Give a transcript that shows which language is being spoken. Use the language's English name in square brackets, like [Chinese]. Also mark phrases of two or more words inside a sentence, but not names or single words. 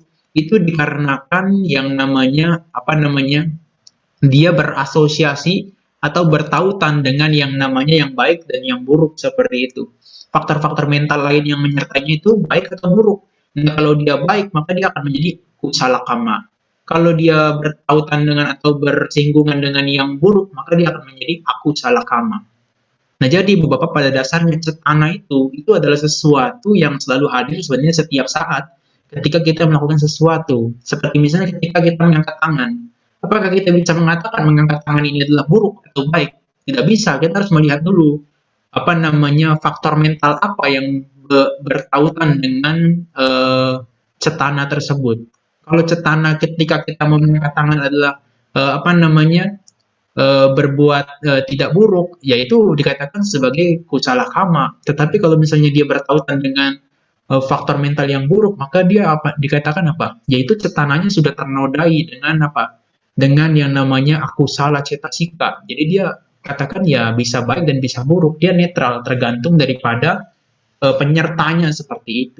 [Indonesian] Itu dikarenakan yang namanya apa namanya dia berasosiasi atau bertautan dengan yang namanya yang baik dan yang buruk seperti itu. Faktor-faktor mental lain yang menyertainya itu baik atau buruk. Nah, kalau dia baik, maka dia akan menjadi [Pali] kusala kama. [Indonesian] Kalau dia bertautan dengan atau bersinggungan dengan yang buruk, maka dia akan menjadi [Pali] aku salah kama. [Indonesian] Nah, jadi ibu bapak pada dasarnya cetana itu adalah sesuatu yang selalu hadir sebenarnya setiap saat ketika kita melakukan sesuatu. Seperti misalnya ketika kita mengangkat tangan. Apakah kita bisa mengatakan mengangkat tangan ini adalah buruk atau baik? Tidak bisa. Kita harus melihat dulu apa namanya faktor mental apa yang bertautan dengan cetana tersebut. Kalau cetana ketika kita mengangkat tangan adalah apa namanya berbuat tidak buruk, yaitu dikatakan sebagai [Pali] kusala kama. [Indonesian] Tetapi kalau misalnya dia bertautan dengan faktor mental yang buruk, maka dia apa dikatakan apa? Yaitu cetananya sudah ternodai dengan apa? Dengan yang namanya [Pali] aku salah cetasika. [Indonesian] Jadi dia katakan ya bisa baik dan bisa buruk. Dia netral, tergantung daripada penyertanya seperti itu.